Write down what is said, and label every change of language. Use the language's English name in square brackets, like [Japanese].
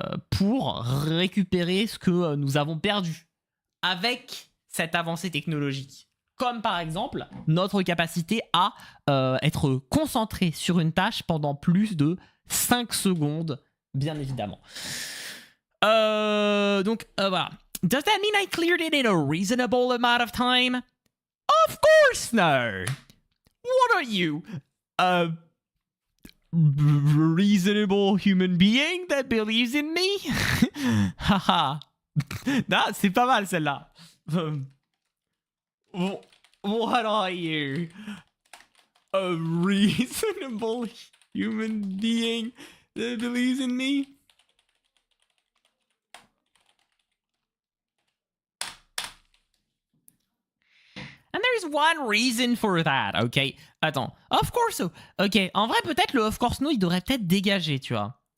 [French] Pour récupérer ce que nous avons perdu avec cette avancée technologique. Comme par exemple notre capacité à être concentré sur une tâche pendant plus de 5 secondes, bien évidemment. Donc voilà. [English] Does that mean I cleared it in a reasonable amount of time? Of course no! What are you? Reasonable human being that believes in me? Haha. [French] Non, c'est pas mal celle-là. [English] What are you? A reasonable human being that believes in me? And there's one reason for that, ok? [French] Attends, [English] of course, ok, [French] en vrai, peut-être le [English] of course no, [French] il devrait peut-être dégager, tu vois.